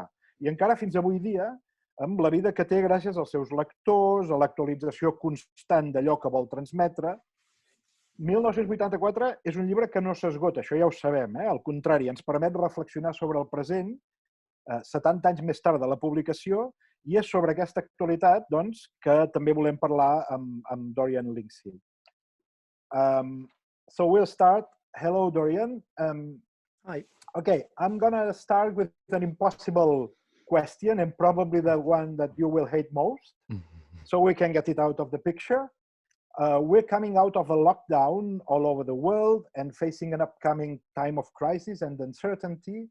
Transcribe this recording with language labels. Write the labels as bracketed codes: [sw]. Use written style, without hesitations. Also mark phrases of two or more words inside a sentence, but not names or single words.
[ca] I encara fins avui dia, amb la vida que té gràcies als seus lectors, a l'actualització constant d'allò que vol transmetre. 1984 és un llibre que no s'esgota, això ja ho sabem. Al contrari, ens permet reflexionar sobre el present, 70 anys més tard de la publicació, i és sobre aquesta actualitat que també volem parlar amb Dorian Lynskey. [en] So we'll start. Hello, Dorian. Hi. Okay, I'm going to start with an impossible question and probably the one that you will hate most, so we can get it out of the picture. We're coming out of a lockdown all over the world and facing an upcoming time of crisis and uncertainty.